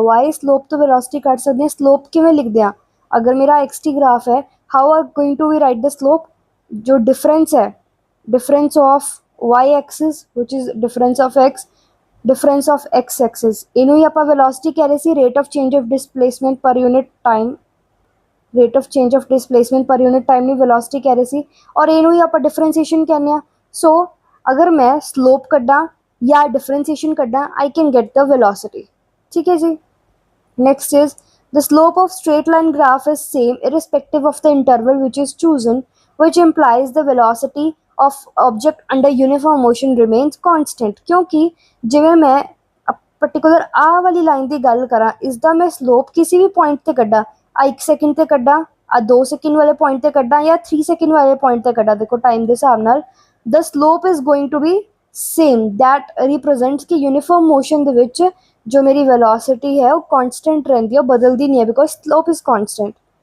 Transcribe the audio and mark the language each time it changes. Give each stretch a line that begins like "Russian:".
Hindi: Y slope तो velocity cut सकती है, स्लोप किमें लिखते हैं, अगर मेरा एक्स टी ग्राफ है,
English: how are going to we write the slope,
Hindi: जो डिफरेंस है, difference of Y axis which is difference of x, difference of x axis, इनू ही आप वेलोसिटी कह रहे सी,
English: rate of change of displacement per unit time,
Hindi: rate of change of displacement per unit time नहीं velocity कह रहे सी, और इनू ही आप डिफरेंसीएशन कहने हैं। सो अगर मैं स्लोप कड्डा या डिफरेंसीएशन कड्डा,
English: I can get the velocity.
Hindi: ठीक है जी,
English: Next is the slope of straight line graph is same irrespective of the interval which is chosen, which implies the velocity of object under uniform motion remains constant।
Hindi: क्योंकि जिमें मैं particular आ वाली line की गल करा, इसका मैं स्लोप किसी भी पॉइंट से कड्डा, 1 सेकेंड से कड्डा, 2 सेकेंड वाले पॉइंट से कड्डा या 3 सेकेंड वाले पॉइंट से कड्डा, देखो टाइम के हिसाब नाल
English: The slope is going to be same.
Hindi: That represents कि यूनीफॉर्म मोशन दे विच जो मेरी वेलोसिटी है वो कॉन्सटेंट रहती है, बदलती नहीं है,
English: Because slope is constant.